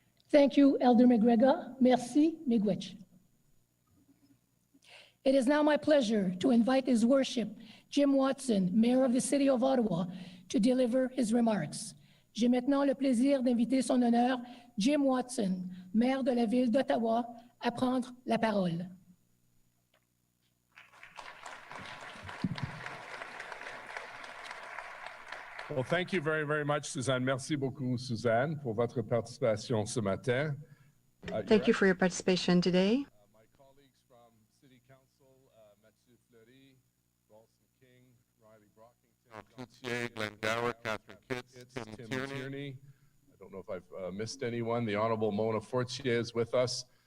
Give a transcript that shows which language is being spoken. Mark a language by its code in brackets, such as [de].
[en] Thank you, Elder McGregor. Merci, miigwech. It is now my pleasure to invite His Worship, Jim Watson, Mayor of the City of Ottawa, to deliver his remarks. [fr] J'ai maintenant le plaisir d'inviter son honneur, Jim Watson, maire de la ville d'Ottawa, à prendre la parole. [en] Well, thank you very, very much, Suzanne. [fr] Merci beaucoup, Suzanne, pour votre participation ce matin. [en] Thank you for your participation today. My colleagues from City Council, Mathieu Fleury, Ralston King, Riley Brockington, Cloutier, Glenn Gower, Catherine Kitts, Tim Tierney. I don't know if I've missed anyone. The Honourable Mona Fortier is with us.